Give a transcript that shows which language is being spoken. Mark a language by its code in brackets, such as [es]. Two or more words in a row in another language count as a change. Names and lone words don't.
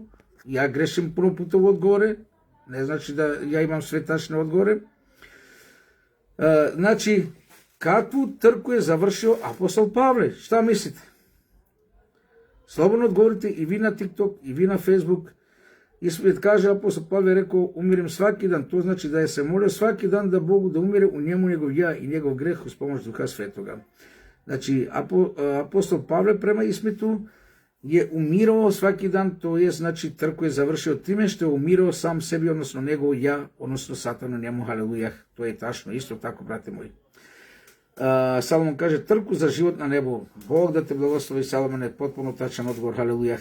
[sr] Ja grešim puno puta u odgovore. Ne znači da ja imam sve tačne odgovore. Znači, kakvu trku je završio apostol Pavle? Šta mislite? Slobodno odgovorite i vi na TikTok, i vi na Facebook. Исповед каже апостол Павле рекол, умирам сваки дан. То значи да се моле сваки дан да Богу да умире у njemu njegov ja и njegov грех uz pomoć Духа Светога. Значи апостол Павле према Испиту je umirao svaki dan, to je znači trku je završio time što je umirao sam sebi, odnosno njegovo ja, odnosno satanu njemu, halelujah, to je tačno, isto tako, brate moji. Salomon kaže, trku za život na nebu, Bog da te blagoslovi, Salomone, potpuno tačan odgovor, halelujah.